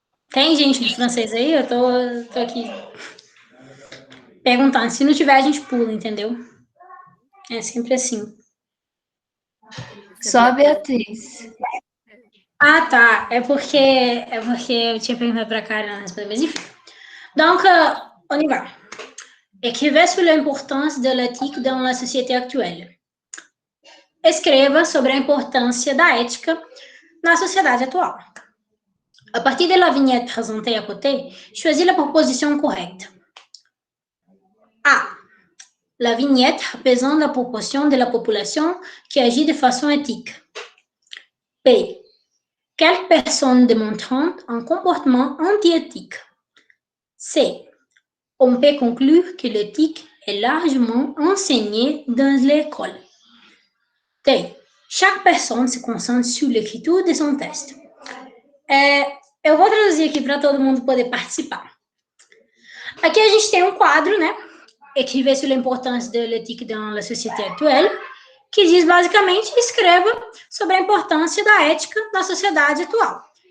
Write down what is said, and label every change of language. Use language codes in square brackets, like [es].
[pt] Tem gente de francês aí? Eu tô aqui perguntando. Se não tiver, a gente pula, entendeu? É sempre assim. Só a Beatriz. Ah, tá. É porque eu tinha perguntado pra Karen responder, mas enfim. [fr] Donc, on y va. Écrivez sur l'importance de l'éthique dans la société actuelle. [pt] Escreva sobre a importância da ética na sociedade atual. [fr] À partir de la vignette présentée à côté, choisis la proposition correcte. A. La vignette représente la proportion de la population qui agit de façon éthique. B. Quelques personnes démontrant un comportement anti-éthique. C. On peut conclure que l'éthique est largement enseignée dans l'école. D. Chaque personne se concentre sur l'écriture de son texte. [pt] Eu vou traduzir aqui para todo mundo poder participar. Aqui a gente tem um quadro, né? [fr] Écrivez sur l'importance de l'éthique dans la société actuelle, [pt] que diz basicamente, escreva sobre a importância da ética na sociedade atual.